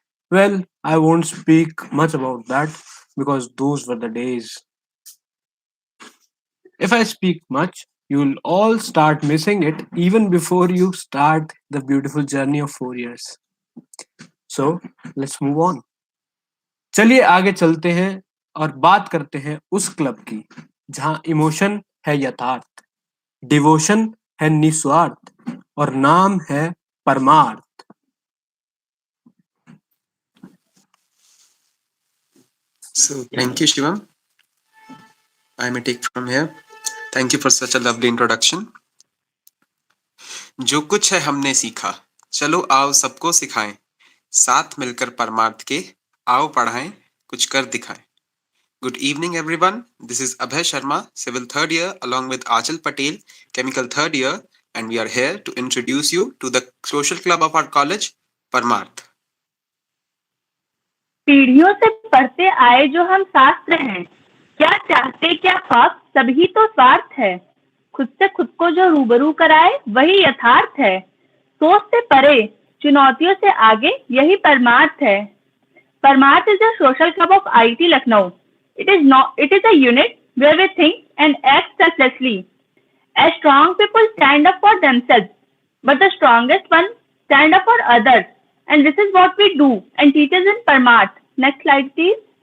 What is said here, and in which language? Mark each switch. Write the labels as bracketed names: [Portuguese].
[English] Well, I won't speak much about that because those were the days. If I speak much, you'll all start missing it even before you start the beautiful journey of 4 years. So, let's move on. [Hindi] चलिए आगे चलते हैं और बात करते हैं उस club की जहां इमोशन है यथार्थ, डिवोशन है निस्वार्थ और नाम है परमार्थ. [English] So thank you, Shivam. I may take from here. Thank you for such a lovely introduction. [Hindi] जो कुछ है हमने सीखा, चलो आओ सबको सिखाएं, साथ मिलकर परमार्थ के आओ पढ़ाएं, कुछ कर दिखाएं. [English] Good evening, everyone. This is Abhay Sharma, Civil Third Year, along with Achal Patel, Chemical Third Year, and we are here to introduce you to the social club of our college, Parmarth. [Hindi] पीढ़ियों से पढ़ते आए जो हम शास्त्र हैं, क्या चाहते क्या ख्वाब सभी तो स्वार्थ है, खुद से खुद को जो रूबरू कराए वही यथार्थ है, सोच से परे चुनौतियों से आगे यही परमार्थ है. [English] Parmarth is a social club of IIT Lucknow. It is a unit where we think and act selflessly. As strong people stand up for themselves, but the strongest one stand up for others. And this is what we do and teach us in Parmarth. Next slide, please.